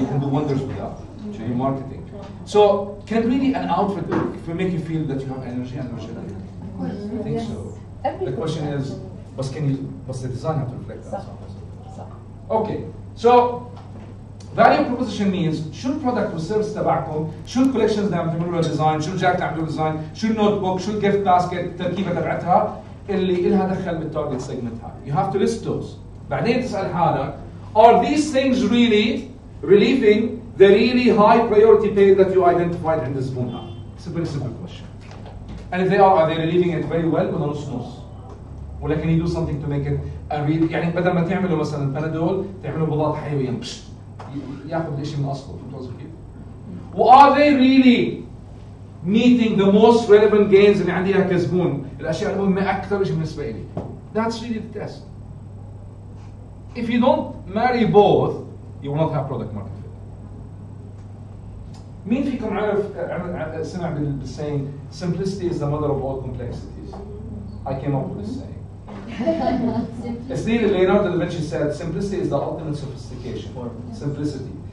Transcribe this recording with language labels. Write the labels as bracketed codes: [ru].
[en] You can do wonders with that. To your marketing. So, can really an outfit make you feel that you have energy and energetic? I think so. The question is, does the design have to reflect that? Okay. So, [ar] Value proposition means شو البرودكت والسيرفيس تبعكم، شو الكولكشنز اللي عم تعملوا لها ديزاين، شو الجاكيت اللي عم تعملوا ديزاين، شو النوت بوك، شو الجيفت باسكت، التركيبه تبعتها اللي لها دخل بالتارجت سيجمنت هاي. [en] You have to list those. [ar] بعدين تسال حالك [en] are these things really relieving the really high priority pain that you identified in the [ar] زبون هاي؟ [en] It's a very simple question. And if they are they relieving it very well [ar] ولا نص نص؟ ولا [en] can you do something to make it a real [ar] يعني بدل ما تعملوا مثلا بنادول تعملوا بضاد حيويه ياخذ الشيء من اصله، فهمت قصدي كيف؟ [en] are they really meeting the most relevant gains [ar] اللي عندي اياها كزبون، الاشياء المهمه اكثر شيء بالنسبه لي. [en] That's really the test. If you don't marry both, you will not have product market fit. [ar] مين فيكم عرف سمع [en] بالسaying simplicity is the mother of all complexities? I came up with this saying. It's Leonardo da Vinci said simplicity is the ultimate sophistication. Simplicity.